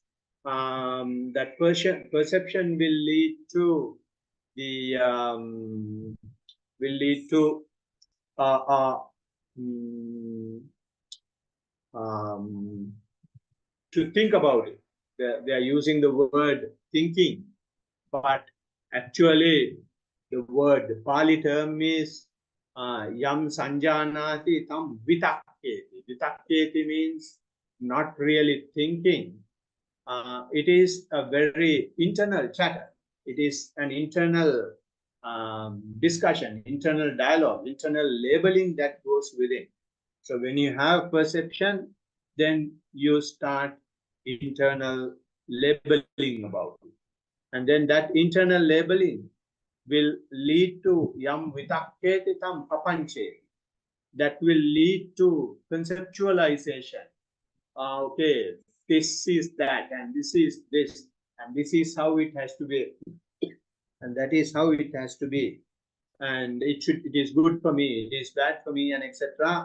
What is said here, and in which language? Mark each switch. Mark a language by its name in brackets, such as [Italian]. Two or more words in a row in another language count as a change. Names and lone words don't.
[English] That perception will lead to the to think about it. They are using the word thinking, but actually the word, the Pali term is [Pali] yam sanjanati tam vitakketi. [English] Vitakketi means not really thinking. It is a very internal chatter. It is an internal discussion, internal dialogue, internal labeling that goes within. So when you have perception, then you start internal labeling about it. And then that internal labeling will lead to [Pali] yam vitakketi tam papancheti. [English] That will lead to conceptualization. Okay, this is that, and this is this, and this is how it has to be, and that is how it has to be, and it is good for me, it is bad for me, and etc.